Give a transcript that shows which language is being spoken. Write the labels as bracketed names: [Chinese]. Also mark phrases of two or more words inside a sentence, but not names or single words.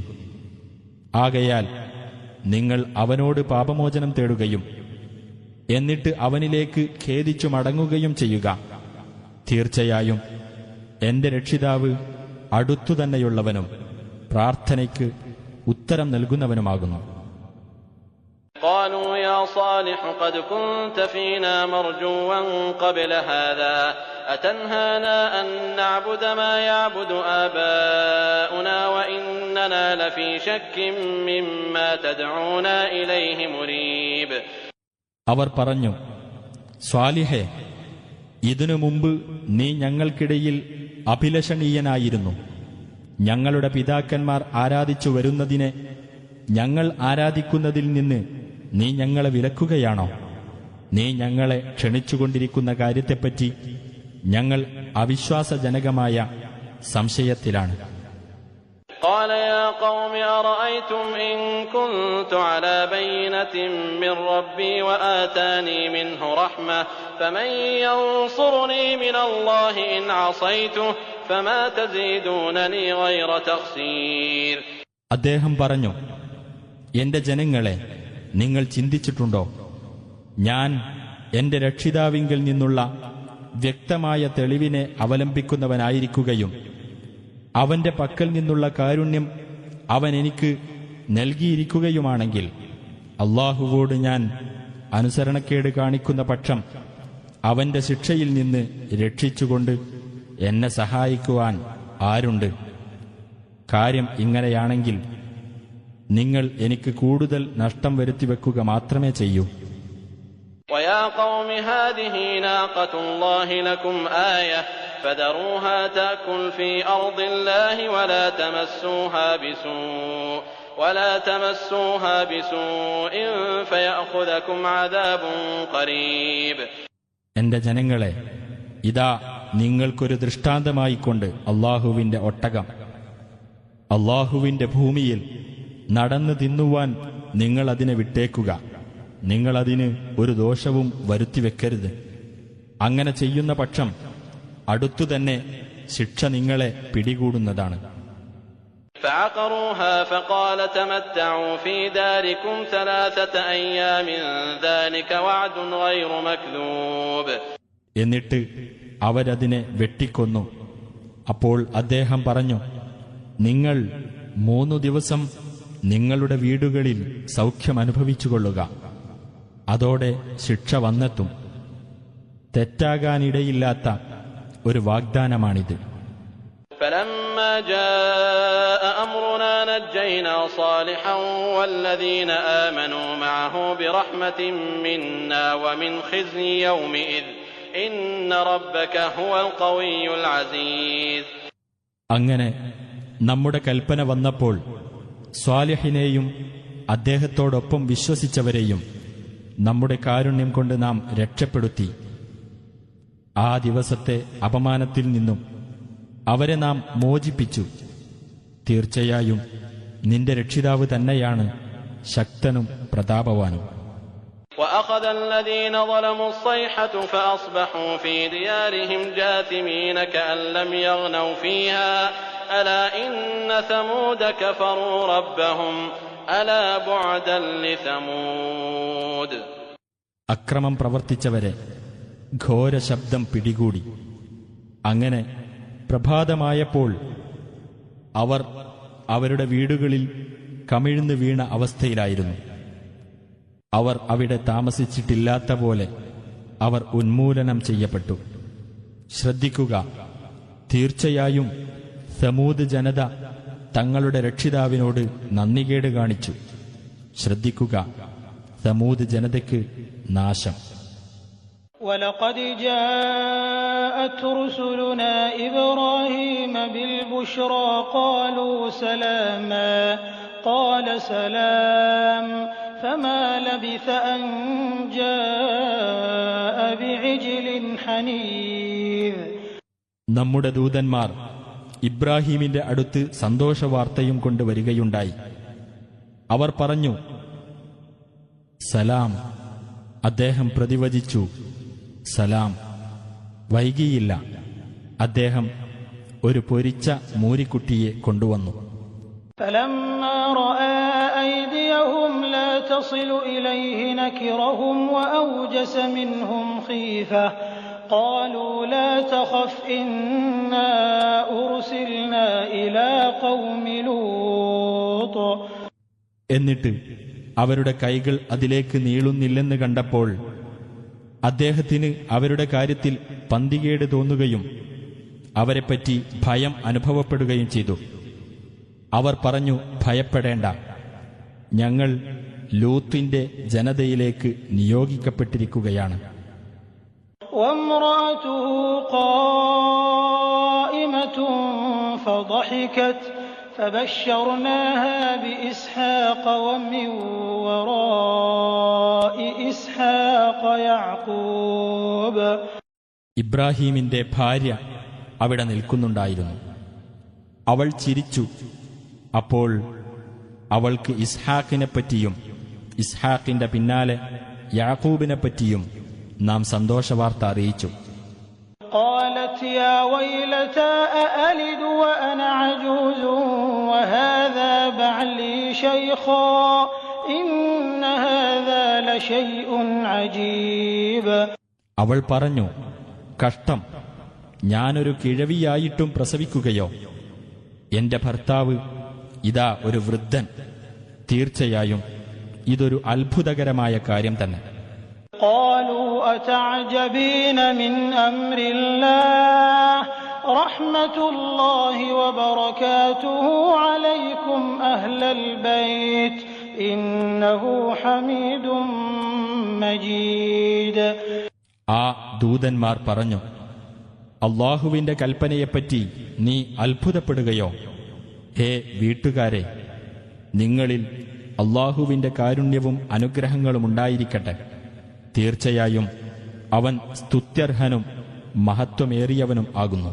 [Malayalam] ആകയാൽ നിങ്ങൾ അവനോട് പാപമോചനം തേടുകയും എന്നിട്ട് അവനിലേക്ക് ഖേദിച്ചു മടങ്ങുകയും ചെയ്യുക. തീർച്ചയായും എന്റെ രക്ഷിതാവ് അടുത്തുതന്നെയുള്ളവനും പ്രാർത്ഥനയ്ക്ക് ഉത്തരം നൽകുന്നവനുമാകുന്നു. [Arabic] قالوا يا صالح قد كنت فينا مرجوا قبل هذا أتنهانا أن نعبد ما يعبد آباؤنا وإننا لفي شك مما تدعونا إليه مريب. [Malayalam] അവർ പറഞ്ഞു, സ്വാലിഹേ, ഇതിനു മുമ്പ് നീ ഞങ്ങൾക്കിടയിൽ അഭിലഷണീയനായിരുന്നു. ഞങ്ങളുടെ പിതാക്കന്മാർ ആരാധിച്ചു വരുന്നതിനെ ഞങ്ങൾ ആരാധിക്കുന്നതിൽ നിന്ന് നീ ഞങ്ങളെ വിലക്കുകയാണോ? നീ ഞങ്ങളെ ക്ഷണിച്ചുകൊണ്ടിരിക്കുന്ന കാര്യത്തെപ്പറ്റി ഞങ്ങൾ അവിശ്വാസജനകമായ സംശയത്തിലാണ്. [Arabic] قال يا قوم أرأيتم إن كنت على بينة من ربي وآتاني منه رحمة فمن ينصرني من الله إن عصيته فما تزيدونني غير تخسير. [Malayalam] അദ്ദേഹം പറഞ്ഞു, എന്റെ ജനങ്ങളെ, നിങ്ങൾ ചിന്തിച്ചിട്ടുണ്ടോ, ഞാൻ എന്റെ രക്ഷിതാവിങ്കിൽ നിന്നുള്ള വ്യക്തമായ തെളിവിനെ അവലംബിക്കുന്നവനായിരിക്കുകയും അവന്റെ പക്കൽ നിന്നുള്ള കാരുണ്യം അവൻ എനിക്ക് നൽകിയിരിക്കുകയുമാണെങ്കിൽ അല്ലാഹുവോട് ഞാൻ അനുസരണക്കേട് കാണിക്കുന്ന പക്ഷം അവന്റെ ശിക്ഷയിൽ നിന്ന് രക്ഷിച്ചുകൊണ്ട് എന്നെ സഹായിക്കുവാൻ ആരുണ്ട്? കാര്യം ഇങ്ങനെയാണെങ്കിൽ നിങ്ങൾ എനിക്ക് കൂടുതൽ നഷ്ടം വരുത്തിവെക്കുക മാത്രമേ ചെയ്യൂ. [Arabic] ويا قوم هذه ناقة الله لكم آية فذروها تأكل في أرض الله ولا تمسوها بسوء فيأخذكم عذاب قريب. [Malayalam] എന്റെ ജനങ്ങളെ, ഇതാ നിങ്ങൾക്കൊരു ദൃഷ്ടാന്തമായിക്കൊണ്ട് അല്ലാഹുവിന്റെ ഒട്ടകം. അല്ലാഹുവിന്റെ ഭൂമിയിൽ നടന്നു തിന്നുവാൻ നിങ്ങളതിനെ വിട്ടേക്കുക. നിങ്ങളതിന് ഒരു ദോഷവും വരുത്തിവെക്കരുത്. അങ്ങനെ ചെയ്യുന്ന പക്ഷം അടുത്തുതന്നെ ശിക്ഷ നിങ്ങളെ പിടികൂടുന്നതാണ്. [Arabic] فعقروها فقال تمتعوا في داركم 3 أيام ذلك وعد غير مكذوب. [Malayalam] എന്നിട്ട് അവരതിനെ വെട്ടിക്കൊന്നു. അപ്പോൾ അദ്ദേഹം പറഞ്ഞു, നിങ്ങൾ 3 ദിവസം നിങ്ങളുടെ വീടുകളിൽ സൗഖ്യമനുഭവിച്ചുകൊള്ളുക. അതോടെ ശിക്ഷ വന്നെത്തും. തെറ്റാകാനിടയില്ലാത്ത ഒരു വാഗ്ദാനമാണിത്. [Arabic] فلما جاء أمرنا نجينا صالحا والذين آمنوا معه برحمة منا ومن خزي يومئذ إن ربك هو القوي العزيز. [Malayalam] അങ്ങനെ നമ്മുടെ കൽപ്പന വന്നപ്പോൾ സ്വാലിഹിനെയും അദ്ദേഹത്തോടൊപ്പം വിശ്വസിച്ചവരെയും നമ്മുടെ കാരുണ്യം കൊണ്ട് നാം രക്ഷപ്പെടുത്തി. ആ ദിവസത്തെ അപമാനത്തിൽ നിന്നും അവരെ നാം മോചിപ്പിച്ചു. തീർച്ചയായും നിന്റെ രക്ഷിതാവ് തന്നെയാണ് ശക്തനും പ്രതാപവാനും. [Arabic] وأخذ الذين ظلموا الصيحة فأصبحوا في ديارهم جاثمين كأن لم يغنوا فيها ألا إن ثمود كفروا ربهم ألا بعدا لثمود. [Malayalam] അക്രമം പ്രവർത്തിച്ചവരെ ഘോര ശബ്ദം പിടികൂടി. അങ്ങനെ പ്രഭാതമായപ്പോൾ അവർ അവരുടെ വീടുകളിൽ കമിഴ്ന്നു വീണ അവസ്ഥയിലായിരുന്നു. അവർ അവിടെ താമസിച്ചിട്ടില്ലാത്ത പോലെ അവർ ഉന്മൂലനം ചെയ്യപ്പെട്ടു. ശ്രദ്ധിക്കുക, തീർച്ചയായും സമൂദ് ജനത തങ്ങളുടെ രക്ഷിതാവിനോട് നന്ദികേട് കാണിച്ചു. ശ്രദ്ധിക്കുക, സമൂദ് ജനതയ്ക്ക് നാശം. [Arabic] وَلَقَدْ جَاءَتْ رُسُلُنَا إِبْرَاهِيمَ بِالْبُشْرَىٰ قَالُوا سَلَامًا قَالَ سَلَامٌ فَمَا لَبِثَ أَن جَاءَ بِعِجْلٍ حَنِيذٍ. [Malayalam] നമ്മുടെ ദൂതന്മാർ ഇബ്രാഹീമിന്റെ അടുത്ത് സന്തോഷവാർത്തയും കൊണ്ട് വരികയുണ്ടായി. അവർ പറഞ്ഞു, സലാം. അദ്ദേഹം പ്രതിവചിച്ചു, സലാം. വൈകിയില്ല. അദ്ദേഹം ഒരു പൊരിച്ച മൂരിക്കുട്ടിയെ കൊണ്ടുവന്നു. [Arabic] فَلَمَّا رَأَىٰ أَيْدِيَهُمْ لَا تَصِلُ إِلَيْهِ نَكِرَهُمْ وَأَوْجَسَ مِنْهُمْ خِيفَةً قَالُوا لَا تَخَفْ إِنَّا أُرْسِلْنَا إِلَىٰ قَوْمِ لُوطٍ. [Malayalam] എന്നിട്ട് അവരുടെ കൈകൾ അതിലേക്ക് നീളുന്നില്ലെന്ന് കണ്ടപ്പോൾ അദ്ദേഹത്തിന് അവരുടെ കാര്യത്തിൽ പന്തികേട് തോന്നുകയും അവരെപ്പറ്റി ഭയം അനുഭവപ്പെടുകയും ചെയ്തു. അവർ പറഞ്ഞു, ഭയപ്പെടേണ്ട, ഞങ്ങൾ ലൂത്തിന്റെ ജനതയിലേക്ക് നിയോഗിക്കപ്പെട്ടിരിക്കുകയാണ്. [Arabic] وَامْرَأَتُهُ قَائِمَةٌ فَضَحِكَتْ فَبَشَّرْنَاهَا بِإِسْحَاقَ وَمِن وَرَاءِ إِسْحَاقَ يَعْقُوبَ. [Malayalam] ഇബ്രാഹീമിന്റെ ഭാര്യ അവിടെ നിൽക്കുന്നുണ്ടായിരുന്നു. അവൾ ചിരിച്ചു. അപ്പോൾ അവൾക്ക് ഇസ്ഹാക്കിനെപ്പറ്റിയും ഇസ്ഹാക്കിന്റെ പിന്നാലെ യാക്കൂബിനെപ്പറ്റിയും നാം സന്തോഷവാർത്ത അറിയിച്ചു. [Arabic] قالت يا ويلتى أألد وأنا عجوز وهذا بعلي شيخا إن هذا لشيء عجيب. [Malayalam] അവൾ പറഞ്ഞു, കഷ്ടം, ഞാനൊരു കിഴവിയായിട്ടും പ്രസവിക്കുകയോ? എന്റെ ഭർത്താവ് ഇതാ ഒരു വൃദ്ധൻ. തീർച്ചയായും ഇതൊരു അത്ഭുതകരമായ കാര്യം തന്നെ. [Arabic] قالوا أتعجبين من أمر الله رحمة الله وبركاته عليكم أهل البيت إنه حميد مجيد. [Malayalam] ആ ദൂതന്മാർ പറഞ്ഞു, അള്ളാഹുവിന്റെ കൽപ്പനയെപ്പറ്റി നീ അത്ഭുതപ്പെടുകയോ? ഹേ വീട്ടുകാരെ, നിങ്ങളിൽ അള്ളാഹുവിന്റെ കാരുണ്യവും അനുഗ്രഹങ്ങളും ഉണ്ടായിരിക്കട്ടെ. തീർച്ചയായും അവൻ സ്തുത്യർഹനും മഹത്വമേറിയവനും ആകുന്നു.